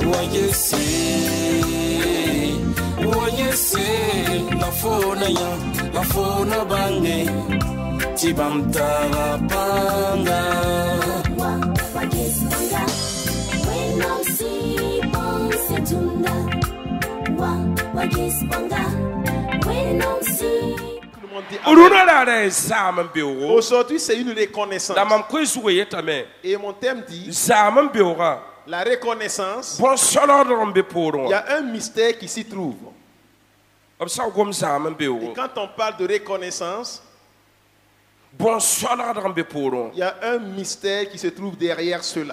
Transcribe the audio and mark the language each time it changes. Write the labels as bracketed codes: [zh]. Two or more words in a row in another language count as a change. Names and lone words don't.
[en] la fona bange tibam tarapanga wa gisbanga when I see bon setunda wa gisbanga when I see. [fr] Aujourd'hui, c'est une reconnaissance. Et mon thème dit la reconnaissance. Il y a un mystère qui s'y trouve. Et quand on parle de reconnaissance, il y a un mystère qui se trouve derrière cela.